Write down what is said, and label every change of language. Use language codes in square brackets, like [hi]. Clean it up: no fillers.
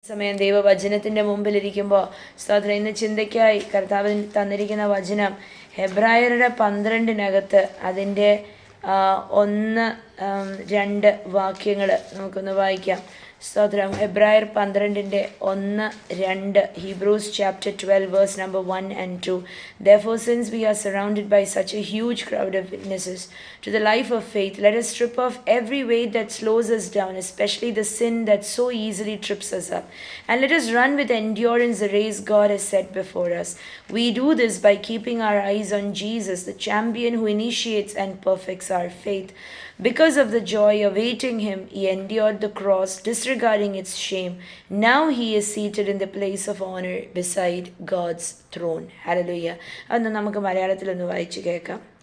[ml] സമയം ദൈവവചനത്തിൻ്റെ മുമ്പിലിരിക്കുമ്പോൾ സ്തോത്രം, ഇന്ന് ചിന്തയ്ക്കായി കർത്താവിൻ തന്നിരിക്കുന്ന വചനം ഹെബ്രായരുടെ 12 അതിൻ്റെ 1-2 വാക്യങ്ങൾ നമുക്കൊന്ന് വായിക്കാം. സ്തോത്രം. [en] ഹെബ്രായർ 12:1-2, Hebrews chapter 12 verse number 1 and 2. Therefore, since we are surrounded by such a huge crowd of witnesses to the life of faith, let us strip off every weight that slows us down, especially the sin that so easily trips us up, and let us run with endurance the race God has set before us. We do this by keeping our eyes on Jesus, the champion who initiates and perfects our faith. Because of the joy awaiting him, he endured the cross, disregarding its shame. Now he is seated in the place of honor beside God's throne. Hallelujah. [ml] അന്ന് നമുക്ക് മലയാളത്തിൽ ഒന്ന് വായിച്ചു കേൾക്കാം.